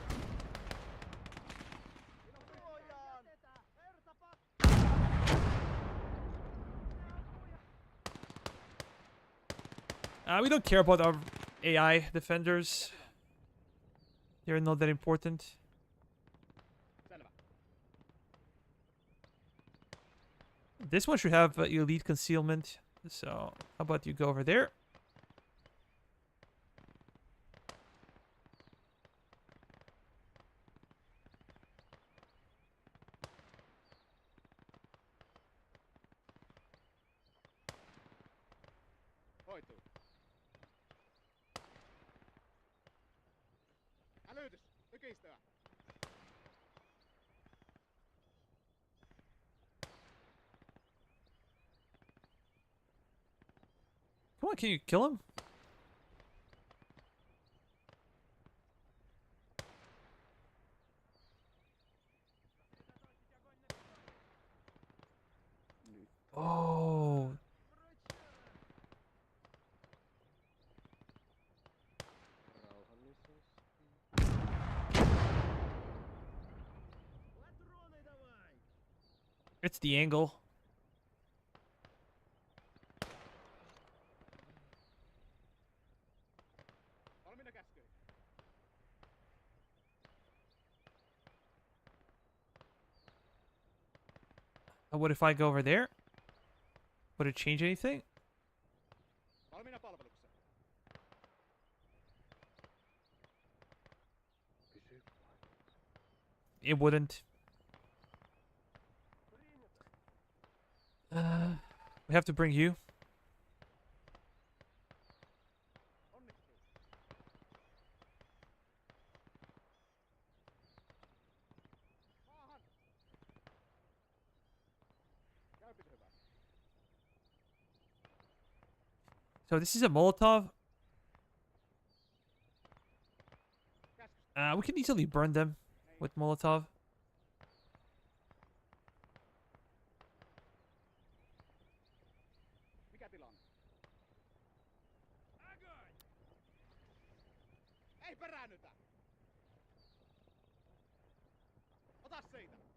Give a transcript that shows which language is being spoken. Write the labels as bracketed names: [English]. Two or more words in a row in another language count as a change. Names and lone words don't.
[English] We don't care about our AI defenders. They're not that important. [Finnish] Selvä. [English] This one should have elite concealment. So, how about you go over there? [Finnish] Hoituu. Hälytys! Tykistöä! [English] Come on, can you kill him? Oh. It's the angle. [Finnish] Valmiina käskyyn. [English] What if I go over there? Would it change anything? [Finnish] Valmiina palvelukseen. [English] It wouldn't. We have to bring you. [Finnish] Onnistuu. Maahan! Käypikö hyvä? [English] So this is a Molotov. We can easily burn them with Molotov. [Finnish] Mikä tilanne? Ei peräännytä! Ota siitä!